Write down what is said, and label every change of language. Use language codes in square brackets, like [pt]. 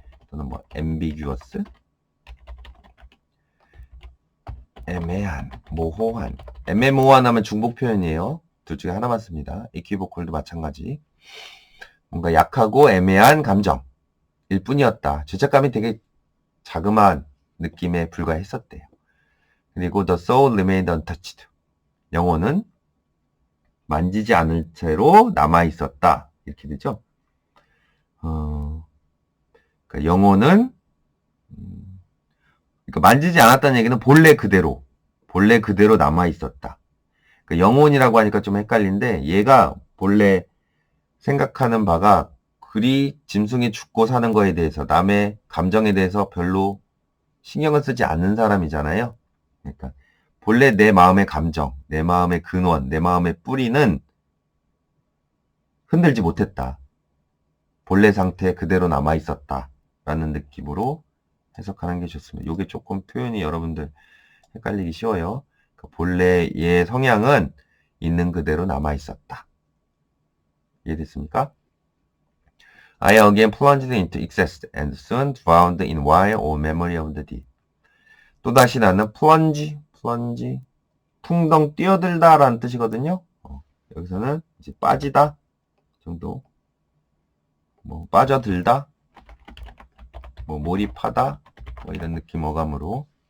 [ko] 또는 뭐 ambiguous 애매한, 모호한 애매모호한 하면 중복 표현이에요. 둘 중에 하나만 씁니다. equivocal도 마찬가지. 뭔가 약하고 애매한 감정일 뿐이었다. 죄책감이 되게 자그마한 느낌에 불과했었대요. 그리고 [en] the soul remained untouched. [ko] 영혼은 만지지 않을 채로 남아있었다. 이렇게 되죠. 그러니까 영혼은 그러니까 만지지 않았다는 얘기는 본래 그대로 남아있었다. 그러니까 영혼이라고 하니까 좀 헷갈린데 얘가 본래 생각하는 바가 그리 짐승이 죽고 사는 거에 대해서 남의 감정에 대해서 별로 신경을 쓰지 않는 사람이잖아요. 그러니까 본래 내 마음의 감정, 내 마음의 근원, 내 마음의 뿌리는 흔들지 못했다. 본래 상태 그대로 남아있었다. 라는 느낌으로 해석하는 게 좋습니다. 이게 조금 표현이 여러분들 헷갈리기 쉬워요. 그러니까 본래의 성향은 있는 그대로 남아있었다. 이해됐습니까? [en] I again plunged into excess and soon drowned in wine or memory of the deed. [ko] 또다시 나는 plunge, 풍덩 뛰어들다 라는 뜻이거든요. 여기서는 이제 빠지다 정도, 뭐 빠져들다, 뭐 몰입하다, 뭐 이런 느낌 어감으로.